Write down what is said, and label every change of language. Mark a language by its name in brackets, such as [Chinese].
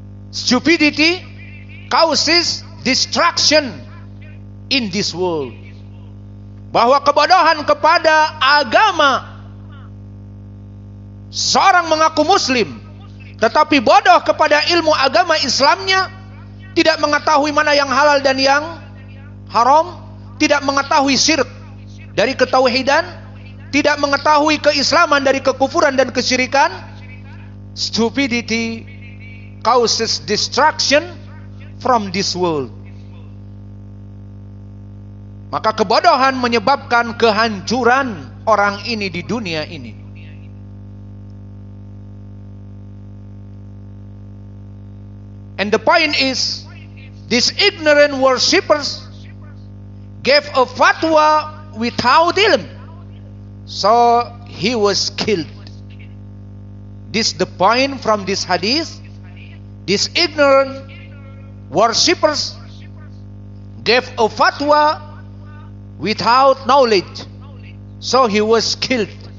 [English] Stupidity causes destruction in this world. [Indonesian] Bahwa kebodohan kepada agama, seorang mengaku muslim tetapi bodoh kepada ilmu agama Islamnya, tidak mengetahui mana yang halal dan yang haram, tidak mengetahui syirik dari ketauhidan, tidak mengetahui keislaman dari kekufuran dan kesyirikan. [English] Stupidity causes destruction from this world. [Indonesian] Maka kebodohan menyebabkan kehancuran orang ini di dunia ini. [English] And the point is, these ignorant worshippers gave a fatwa without ilm, so he was killed. This is the point from this hadith. These ignorant worshippers gave a fatwa without knowledge, so he was killed.